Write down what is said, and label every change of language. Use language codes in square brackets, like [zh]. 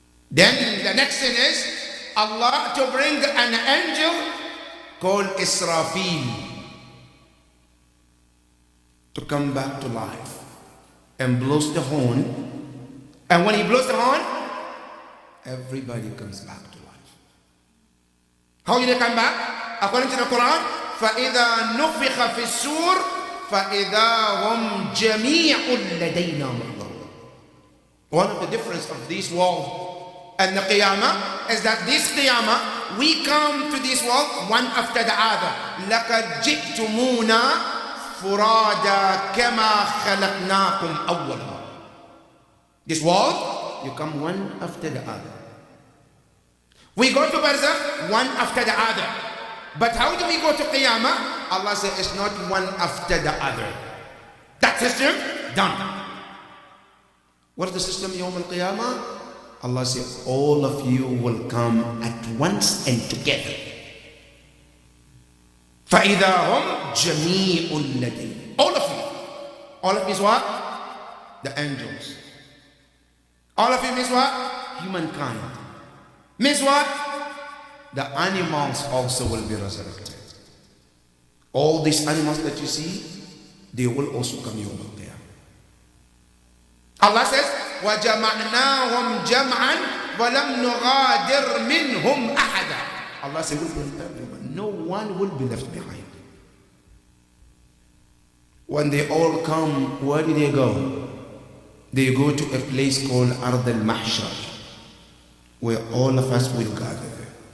[en] Then the next thing is Allah to bring an angel called Israfil to come back to life and blows the horn. And when he blows the horn, everybody comes back to life. How do they come back? According to the Quran, [ar] فَإِذَا نُفِخَ فِي السُّورِ فَإِذَا هُمْ جَمِيعٌ لَدَيْنَا مُحْضَرُونَ. [en] One of the difference of this world and the Qiyamah is that this Qiyamah, we come to this world one after the other. [ar] لَقَدْ جِئْتُمُونَا فُرَادَا كَمَا خَلَقْنَاكُمْ أَوَّلًا. [en] This world, you come one after the other. We go to Barzakh one after the other. But how do we go to Qiyamah? Allah says it's not one after the other. That system, done. What is the system Yawm al-Qiyamah? Allah says all of you will come at once and together. [ar] فَإِذَا هُمْ جَمِيعٌ لَدَيْهِ. [en] All of you. All of you is what? The angels. All of you means what? Humankind. Means what? The animals also will be resurrected. All these animals that you see, they will also come Yawm al-Qiyamah. Allah says, [ar] وَجَمَعْنَاهُمْ جَمْعًا وَلَمْ نُغَادِرْ مِنْهُمْ أَحَدًا. [en] Allah says, we'll bring everyone. No one will be left behind. When they all come, where do they go? They go to a place called Ard al-Mahshar, where all of us will gather there.